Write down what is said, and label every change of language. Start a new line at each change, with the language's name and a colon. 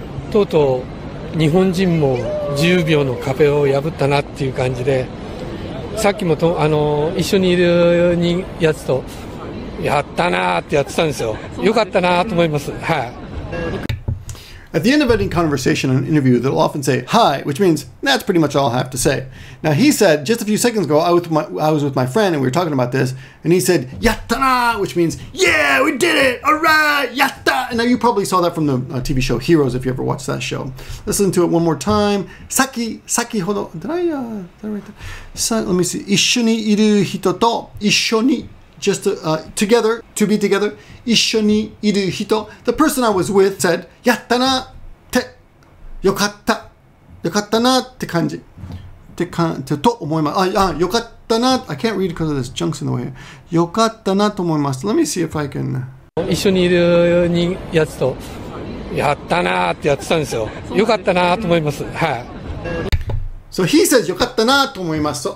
Japanese: とうとう日本人も10秒の壁を破ったなっていう感じで、さっきも一緒にいるやつとやったなーってやってたんですよ。よかったなーと思います。はい。
English: At the end of any conversation and interview, they'll often say "hi," which means that's pretty much all I have to say. Now he said just a few seconds ago, I was with my friend and we were talking about this, and he said "yatta na," which means yeah, we did it, all right, yatta. And now you probably saw that from the TV show Heroes if you ever watched that show. Listen to it one more time. Saki hodo. Did I write that? Let me see.
Japanese: 一緒にいる人と一緒に
English: just together, to be together.
Japanese: 一緒にいる人.
English: The person I was with said,
Japanese: やったなってよかったなって感じと思います。よかったな
English: I can't read because of this junks in the way.
Japanese: よかったなと思います。
English: Let me see if I can.
Japanese: 一緒にいるやつとやったなってやってたんですよ。よかったなと思います。はい。
English: So he says
Japanese: よかったなと思います。